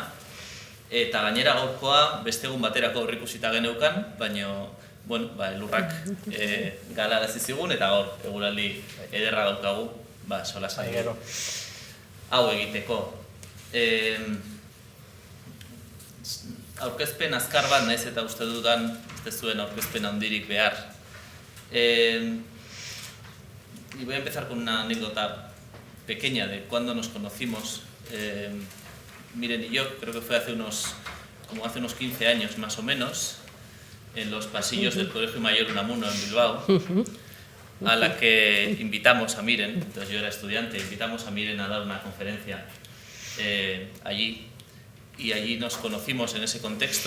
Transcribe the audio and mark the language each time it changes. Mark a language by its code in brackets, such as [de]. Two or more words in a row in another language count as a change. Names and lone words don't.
[eu] Eta gainera gaurkoa beste egun baterako aurreikusita geneukan, baina elurrak galarazi zigun eta gaur eguraldi ederra daukagu solasaldi hau egiteko. Aurkezpen azkar bat naiz eta uste dudan ez zuen aurkezpen handirik behar. [es] Y voy a empezar con una anécdota pequeña de cuando nos conocimos. Miren y yo, creo que fue hace unos 15 años más o menos, en los pasillos del Colegio Mayor Unamuno en Bilbao, a la que invitamos a Miren, entonces yo era estudiante, invitamos a Miren a dar una conferencia allí, y allí nos conocimos en ese contexto.